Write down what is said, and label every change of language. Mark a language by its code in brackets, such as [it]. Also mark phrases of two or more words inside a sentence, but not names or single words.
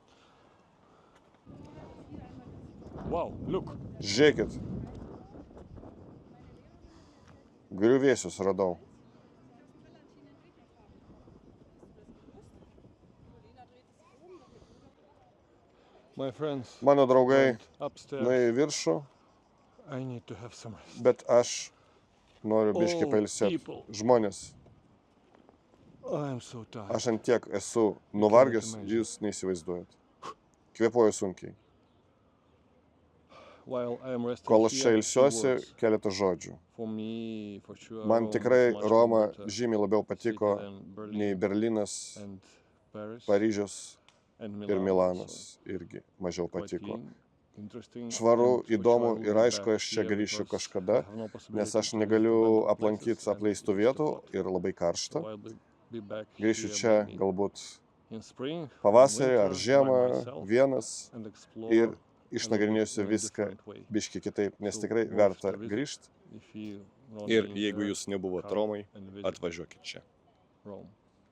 [en] Wow, look. [lt] Žiūrėkit, griuvėsius radau. [en] My friends [lt] Mano draugai [en] went upstairs. [lt] nuėjo į viršų, [en] I need to have some rest. [lt] bet aš noriu biškį [en] Oh, [lt] pailsėti. [en] people. [lt] Žmonės, [en] I'm so tired. [lt] aš ant tiek esu nuvargęs, jūs neįsivaizduojat. Kvėpuoju sunkiai. [en] While I am resting [lt] Kol aš [en] here, [lt] čia [en] few [lt] ilsiuosi, [en] words. [lt] keletą žodžių. [en] For me, for sure, [lt] Man Rome tikrai [en] is much [lt] Roma [en] more better [lt] žymiai labiau patiko [en] city than Berlin [lt] nei Berlynas, [en] and Paris [lt] Paryžius [en] and [lt] ir Milan Milanas irgi mažiau [en] also. Quite [lt] patiko. [en] clean, interesting, [lt] Švaru, [en] and for [lt] įdomu [en] sure I will [lt] ir [en] be [lt] aišku, [en] back [lt] aš čia [en] here [lt] grįšiu [en] because [lt] kažkada, [en] I have no [lt] nes [en] possibility [lt] aš [en] to [lt] negaliu [en] visit rental [lt] aplankyti [en] places and [lt] apleistų [en] it's [lt] vietų [en] too hot. [lt] ir labai karšta. [en] So I'll be back [lt] Grįšiu [en] here [lt] čia [en] maybe [lt] galbūt [en] in spring, [lt] pavasarį ar [en] winter, by [lt] žiemą [en] myself [lt] vienas [en] and explore [lt] ir [en] a little [lt] išnagrinėsiu [en] in a [lt] viską [en] different way. [lt] biški kitaip, nes [en] So [lt] tikrai [en] worth [lt] verta [en] the visit. [lt] grįžti. [en] If you not [lt] Ir [en] been [lt] jeigu [en] there, [lt] jūs nebuvot [en] come [lt] Romai, [en] and visit [lt] atvažiuokit čia. [en] Rome.